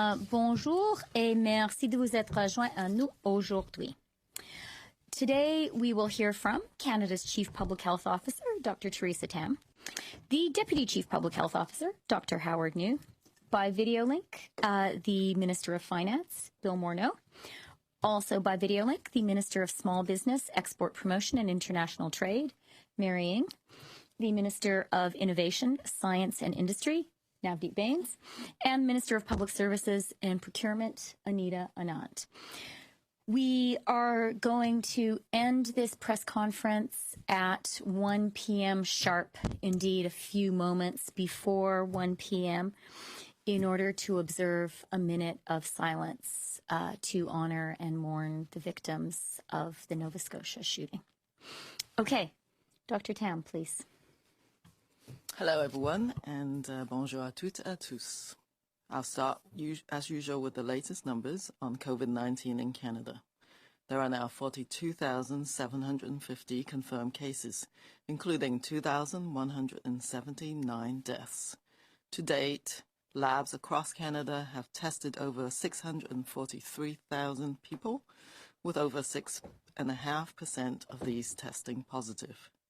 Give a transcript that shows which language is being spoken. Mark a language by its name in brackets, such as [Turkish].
[French] Bonjour et merci de vous être joint à nous aujourd'hui. [English] Today, we will hear from Canada's Chief Public Health Officer, Dr. Theresa Tam, the Deputy Chief Public Health Officer, Dr. Howard New, by video link, the Minister of Finance, Bill Morneau, also by video link, the Minister of Small Business, Export Promotion and International Trade, Mary Ng, the Minister of Innovation, Science and Industry, Navdeep Bains, and Minister of Public Services and Procurement, Anita Anand. We are going to end this press conference at 1 p.m. sharp, indeed a few moments before 1 p.m., in order to observe a minute of silence to honor and mourn the victims of the Nova Scotia shooting. Okay, Dr. Tam, please. Hello, everyone, and [French] bonjour à toutes et à tous. [English] I'll start, as usual, with the latest numbers on COVID-19 in Canada. There are now 42,750 confirmed cases, including 2,179 deaths. To date, labs across Canada have tested over 643,000 people, with over 6.5% of these testing positive.